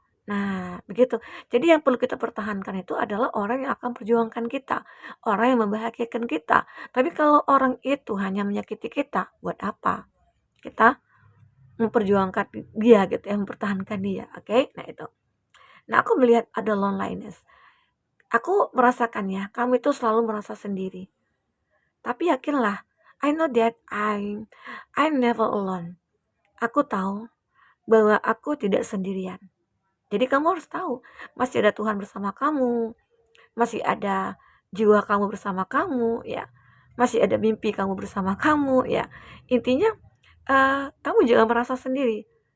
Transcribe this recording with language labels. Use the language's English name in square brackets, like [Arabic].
[Indonesian] Nah, begitu. Jadi yang perlu kita pertahankan itu adalah orang yang akan perjuangkan kita, orang yang membahagiakan kita. Tapi kalau orang itu hanya menyakiti kita, buat apa? Kita memperjuangkan dia gitu ya, mempertahankan dia, oke? Nah itu. Nah aku melihat ada loneliness. Aku merasakan ya, kamu itu selalu merasa sendiri. Tapi yakinlah, [English] I know that I'm never alone. [Indonesian] Aku tahu bahwa aku tidak sendirian. Jadi kamu harus tahu, masih ada Tuhan bersama kamu, masih ada jiwa kamu bersama kamu, ya. Masih ada mimpi kamu bersama kamu, ya. Intinya, kamu jangan merasa sendiri.